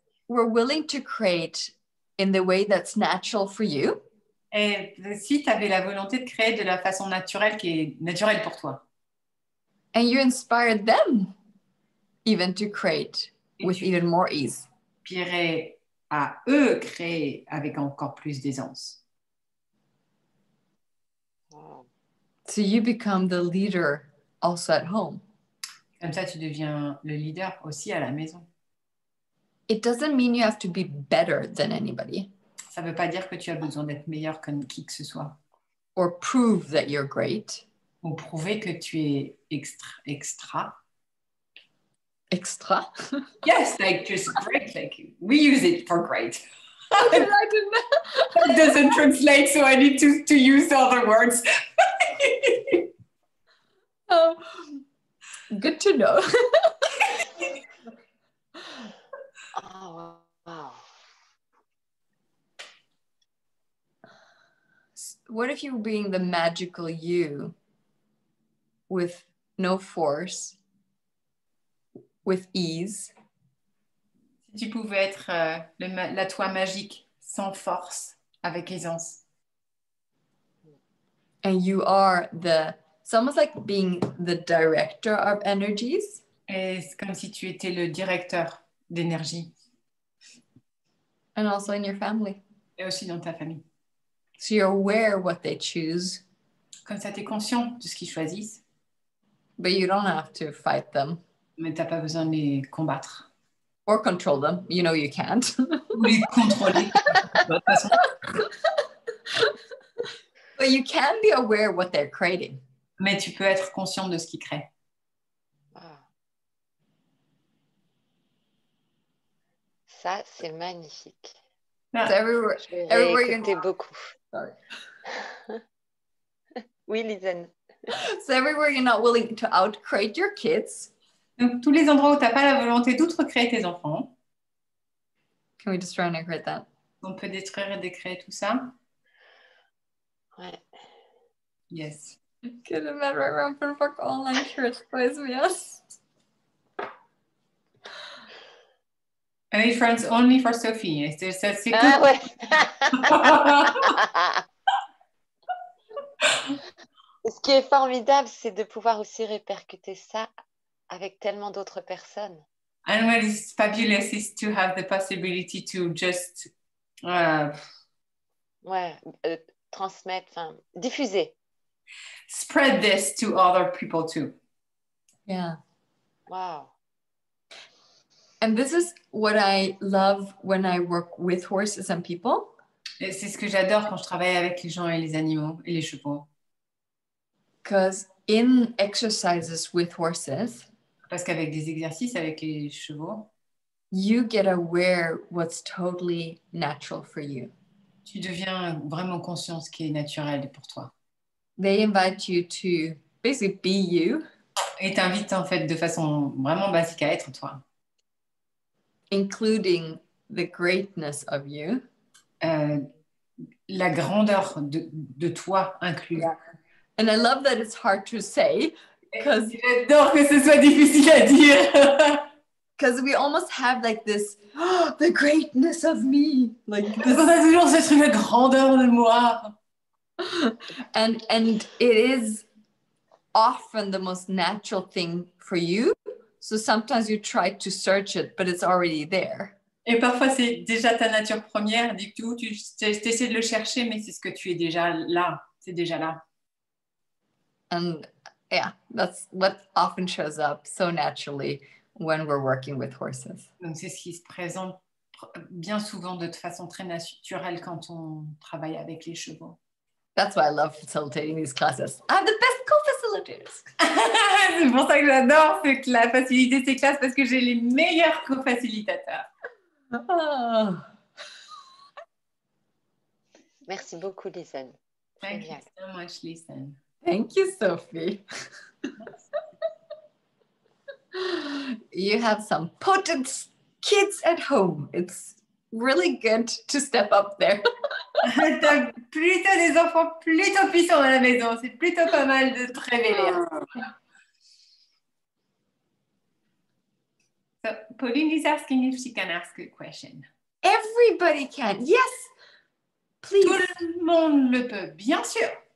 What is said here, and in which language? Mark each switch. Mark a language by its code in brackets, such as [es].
[en] were willing to create in the way that's natural for you? [fr] Et si tu avais la volonté de créer de la façon naturelle qui est naturelle pour toi. [en] And you inspired them even to create with even more ease. [fr] Inspirer à eux créer avec encore plus d'aisance. [en] Wow. So you become the leader also at home. [fr] Comme ça, tu deviens le leader aussi à la maison. [en] It doesn't mean you have to be better than anybody [fr] Ça ne veut pas dire que tu as besoin d'être meilleur que qui que ce soit. [en] or prove that you're great. [fr] Ou prouver que tu es extra. Extra. [en] Yes, like just great. Like we use it for great. Okay, I didn't know. That doesn't translate, so I need to use other words. Oh, good to know. Oh, wow. What if you were being the magical you with no force, with ease? [fr] Si tu pouvais être la toi magique, sans force, avec aisance. [en] And you are it's almost like being the director of energies. [fr] Et c'est comme si tu étais le directeur d'énergie. [en] And also in your family. [fr] Et aussi dans ta famille. [en] So you're aware what they choose. [fr] Comme ça, tu es conscient de ce qu'ils choisissent. [en] But you don't have to fight them. [fr] Mais tu n'as pas besoin de les combattre. [en] Or control them. You know you can't. [fr] Ou les contrôler. De toute façon. [en] But you can be aware of what they're creating. [fr] Mais tu peux être conscient de ce qu'ils créent. [en] Wow. [fr] Ça, c'est magnifique. Ah. [en] So everywhere [fr] Je vais [en] Everywhere [fr] réécouter [en] you're- [fr] beaucoup. [en] Sorry. [fr] Oui, Lisen. [en] So everywhere you're not willing to outcreate your kids, [fr] Donc, tous les endroits où tu n'as pas la volonté d'outre-créer tes enfants, [en] can we just try and create that? [fr] on peut détruire et décréer tout ça. Ouais. [en] Yes. [sv] Gud, men rampen för online kurs med oss. [en] Only friends, only for Sophie. [fr] C'est Ah [en] cool. [fr] ouais. Ce qui est formidable, c'est de pouvoir aussi répercuter ça avec tellement d'autres personnes. [en] And what is fabulous is to have the possibility to just [fr] Ouais, transmettre, enfin, diffuser. [en] spread this to other people too. Yeah. Wow. And this is what I love when I work with horses and people. [fr] Et c'est ce que j'adore quand je travaille avec les gens et les animaux et les chevaux. [en] Because in exercises with horses, [fr] Parce qu'avec des exercices avec les chevaux, [en] you get aware what's totally natural for you. [fr] tu deviens vraiment conscient de ce qui est naturel pour toi. [en] They invite you to basically be you, [fr] Et t'invitent en fait de façon vraiment basique à être toi. [en] including the greatness of you. [fr] la grandeur de toi inclus. [en] Yeah. And I love that it's hard to say because [fr] J'adore que ce soit difficile à dire. [en] we almost have like this, oh, the greatness of me, like [fr] On a [en] this, [fr] toujours ce truc, la grandeur de moi. [en] and it is often the most natural thing for you. So sometimes you try to search it, but it's already there. [fr] Et parfois, c'est déjà ta nature première. Du coup, tu essaies de le chercher, mais c'est ce que tu es déjà là. C'est déjà là. [en] And yeah, that's what often shows up so naturally when we're working with horses. [fr] Donc, c'est ce qui se présente bien souvent de façon très naturelle quand on travaille avec les chevaux. [en] That's why I love facilitating these classes. I'm the best co-facilitators. [fr] C'est pour ça que j'adore faciliter ces classes parce que j'ai les meilleurs co-facilitateurs. Oh. Merci beaucoup, Lisen. [en] Thank you so much, Lisen. Thank you, Sophie. You have some potent kids at home. It's really good to step up there. [fr] T'as plutôt des enfants plutôt puissants à la maison. C'est plutôt pas mal de te révéler. [en] So, Pauline is asking if she can ask a question. Everybody can. Yes, please. [fr] Tout le monde le peut, bien sûr.